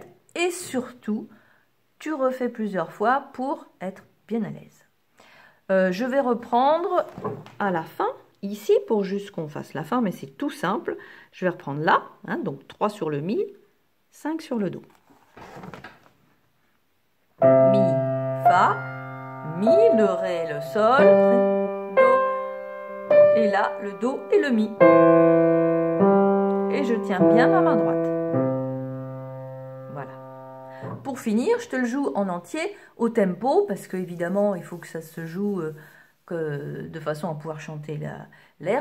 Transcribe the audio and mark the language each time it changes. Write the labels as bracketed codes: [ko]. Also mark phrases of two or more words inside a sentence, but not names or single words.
[fr] Et surtout, tu refais plusieurs fois pour être bien à l'aise. Je vais reprendre à la fin, ici, pour juste qu'on fasse la fin, mais c'est tout simple. Je vais reprendre là, hein, donc 3 sur le mi, 5 sur le do. Mi, fa, mi, le ré, le sol, ré, do, et là le do et le mi. Et je tiens bien ma main droite. Voilà. Pour finir, je te le joue en entier au tempo, parce que évidemment il faut que ça se joue de façon à pouvoir chanter l'air.